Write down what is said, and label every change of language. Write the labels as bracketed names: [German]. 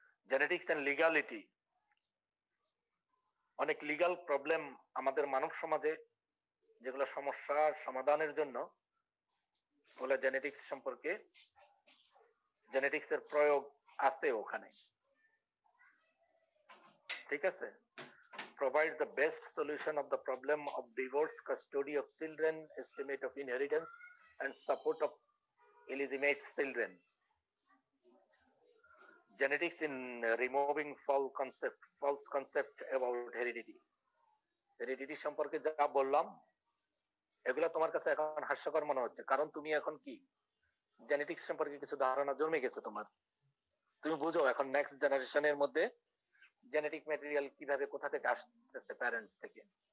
[Bangla] Genetics and legality, অনেক legal problem আমাদের মানব সমাজে, যেগুলো সমস্যার সমাধানের জন্য ওগুলো জেনেটিক্স সম্পর্কে, জেনেটিক্স এর প্রয়োগ আছে ওখানে। ঠিক আছে, [English] provide the best solution of the problem of divorce, custody of children, estimate of inheritance and support of illegitimate children. Genetics in removing false concept about heredity. [Bangla] Heredity সম্পর্কে যা বললাম এগুলো তোমার কাছে এখন হাস্যকর মনে হচ্ছে, কারণ তুমি এখন কি জেনেটিক্স সম্পর্কে কিছু ধারণা জন্মে গেছে তোমার। তুমি বুঝো এখন নেক্সট জেনারেশনের মধ্যে জেনেটিক ম্যাটেরিয়াল কিভাবে, কোথা থেকে আসতেছে, প্যারেন্টস থেকে।